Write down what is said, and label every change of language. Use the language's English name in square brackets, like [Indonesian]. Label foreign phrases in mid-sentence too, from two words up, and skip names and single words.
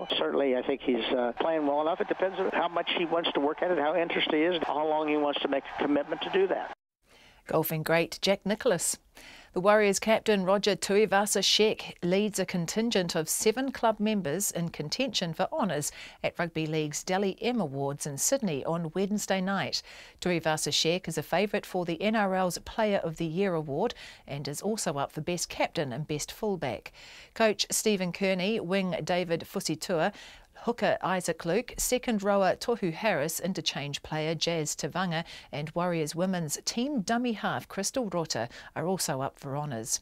[English] Certainly, I think he's playing well enough. It depends on how much he wants to work at it, how interested he is, how long he wants to make a commitment to do that. Golfing great Jack Nicklaus. The Warriors captain Roger Tuivasa-Sheck leads a contingent of 7 club members in contention for honours at Rugby League's Dally M Awards in Sydney on Wednesday night. Tuivasa-Sheck is a favourite for the NRL's Player of the Year award and is also up for Best Captain and Best Fullback. Coach Stephen Kearney, wing David Fusitua, hooker Isaac Luke, second rower Tohu Harris, interchange player Jazz Tavanga and Warriors women's team dummy half Crystal Rota are also up for honours.